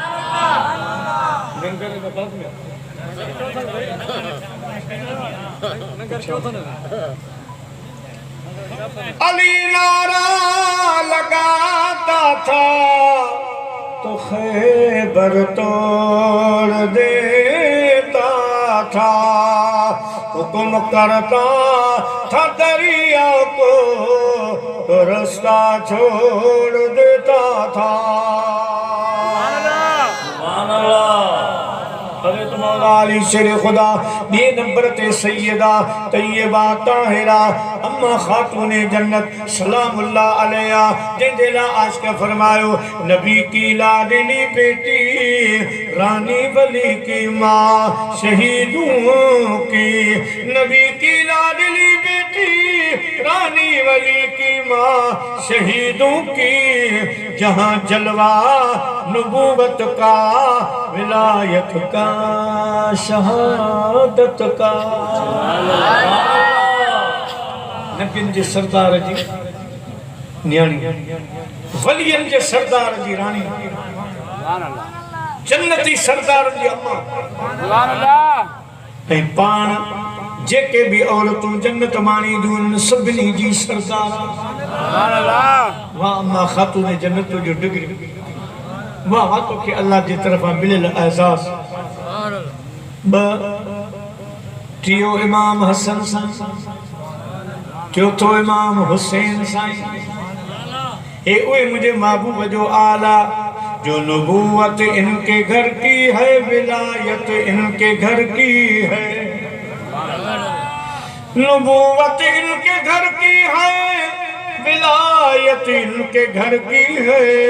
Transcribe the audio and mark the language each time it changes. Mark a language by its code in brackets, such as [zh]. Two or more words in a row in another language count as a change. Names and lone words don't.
[ur] علی نعرہ لگاتا تھا تو خیبر توڑ دیتا تھا حکم کرتا تھا دریا کو تو راستہ چھوڑ دیتا تھا. [sd] हज़रत मौला अली शेर खुदा ये नंबर ते सैयदा तैयबा ताहिरा [ur] امّاں خاتونِ جنت سلام اللہ علیہا [sd] जिंदे ला आशिक फरमायो [ur] نبی کی لاڈلی بیٹی رانی ولی کی ماں شہیدوں کی نبی کی لاڈلی بیٹی رانی ولی کی ماں شہیدوں کی جہاں جلوہ نبوت کا ولایت کا شہادت کا [sd] नबियन जे सरदार जी न्याणी वलियन जे सरदार जी रानी जन्नती सरदार जी अम्मा ऐं पाण जेके भी औरतूं जन्नत माणी दियूं सभिनी जी सरदार वाह अम्मा खातून जन्नत जो डिग्री वाह वाह तो कि अल्लाह जी तरफा मिलियल एहसास ब टियो इमाम हसन साईं चौथो इमाम हुसैन साईं ए ओए मुझे महबूब जो आला जो [ur] نبوت ان کے گھر کی ہے ولایت ان کے گھر کی ہے نبوت ان کے گھر کی ہے ولایت ان کے گھر کی ہے